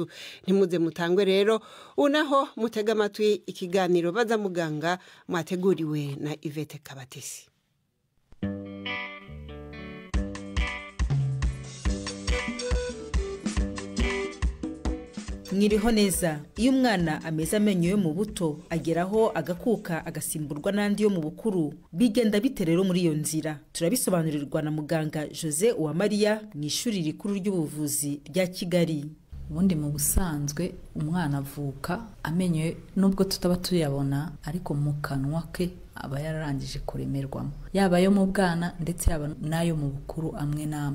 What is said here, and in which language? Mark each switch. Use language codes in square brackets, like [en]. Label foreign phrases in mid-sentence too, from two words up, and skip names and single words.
[rw] Ntimuze mutangwe rero unaho mutega amatwi ikiganiro baza muganga mwateguriwe na Ivete Kabatesi. Mwiriho neza. Iyo umwana ameze amenyo yo mu buto ageraho agakuka agasimburwa n'andi yo mu bukuru, bigenda bite rero muri iyo nzira? Turabisobanurirwa na muganga Jose Uwamariya mu ishuri rikuru ry'ubuvuzi rya Kigali. Ubundi mu busanzwe umwana avuka amenyo nubwo tutaba tuyabona, ariko mu kanwa ke aba yararangije kuremerwamo, yaba yo mu bwana ndetse yaba nayo mu bukuru amwe namwe.